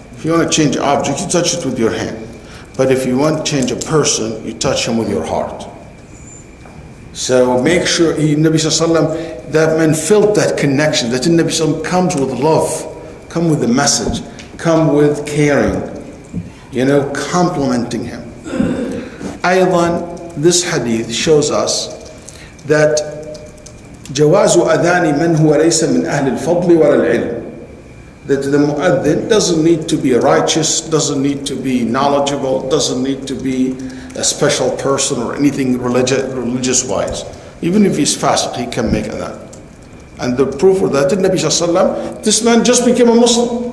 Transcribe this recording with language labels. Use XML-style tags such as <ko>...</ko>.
<en>If you want to change objects, you touch it with your hand. But if you want to change a person, you touch him with your heart. So make sure, Nabi Sallallahu Alaihi Wasallam, that man felt that connection, that Nabi Sallallahu Alaihi Wasallam comes with love, come with a message, come with caring, complimenting him.</en> <ar>Aydan,</ar> <en>this hadith shows us that</en> <ar>جواز أذان من هو ليس من أهل الفضل ولا العلم.</ar> <en>That the mu'adhin doesn't need to be righteous, doesn't need to be knowledgeable, doesn't need to be a special person or anything religious wise. Even if he's fasiq, he can make adhan. And the proof for that, the Nabi Sallallahu Alaihi Wasallam, this man just became a Muslim.</en>